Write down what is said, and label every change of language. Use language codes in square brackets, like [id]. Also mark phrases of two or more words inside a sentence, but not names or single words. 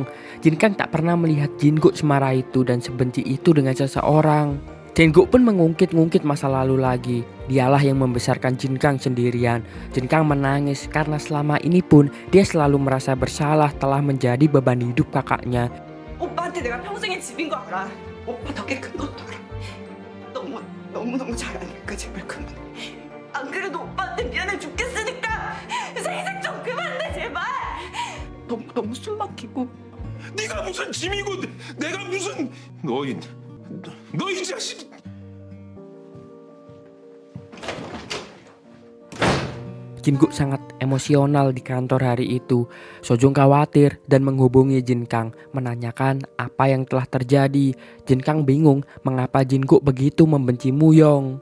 [id] Jin-kang tak pernah melihat Jin-guk semarah itu dan sebenci itu dengan seseorang. Jin-guk pun mengungkit-ungkit masa lalu lagi. Dialah yang membesarkan Jin-kang sendirian. Jin-kang menangis karena selama ini pun dia selalu merasa bersalah telah menjadi beban hidup kakaknya. [ko] 오빠한테 내가 평생의 집인 거 알아. 오빠 덕에 큰 것도 알아. 너무너무 잘 아니까 제발 그만해. 안 그래도 오빠한테 미안해 죽겠으니까 생색 좀 그만해 제발. 너무 숨 막히고. 네가 무슨 짐이고 내가 무슨 너 이 자식. [id] Jin-guk sangat emosional di kantor hari itu. Sojong khawatir dan menghubungi Jin-kang menanyakan apa yang telah terjadi. Jin-kang bingung mengapa Jin-guk begitu membenci Muyong.